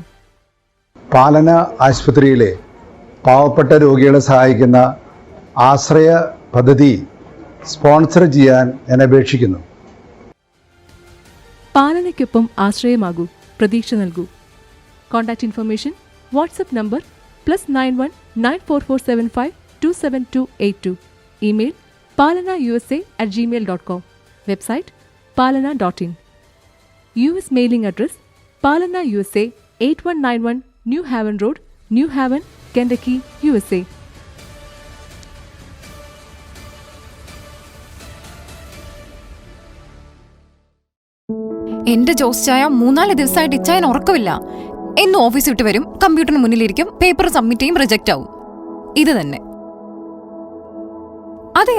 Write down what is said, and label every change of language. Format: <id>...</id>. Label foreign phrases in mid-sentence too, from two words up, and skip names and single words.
<ml>പാലന ആശുപത്രിയിലെ പാവപ്പെട്ട രോഗികളെ സഹായിക്കുന്ന ആശ്രയ പദ്ധതി സ്പോൺസർ ചെയ്യാൻ ഞാൻ അപേക്ഷിക്കുന്നു. പാലനയ്ക്കൊപ്പം ആശ്രയമാകൂ, പ്രതീക്ഷ നൽകൂ.</ml> <en>contact information WhatsApp number +91 94475 27282. ഇമെയിൽ palanausa@gmail.com. വെബ്സൈറ്റ് palana.in. US mailing address Palana USA 8191 New Haven Road, New Haven, Kentucky, USA.</en> <ml>എന്റെ ജോസ് ചായ 3-4 ദിവസമായിട്ട് ഇച്ചായൻ ഉറക്കമില്ല. എന്നും ഓഫീസ് വിട്ട് വരും, കമ്പ്യൂട്ടറിന് മുന്നിലിരിക്കും,</ml> <en>paper submit</en> <ml>ചെയ്യും, റിജക്റ്റ് ആവും. ഇത് തന്നെ. അതെയോ?</ml>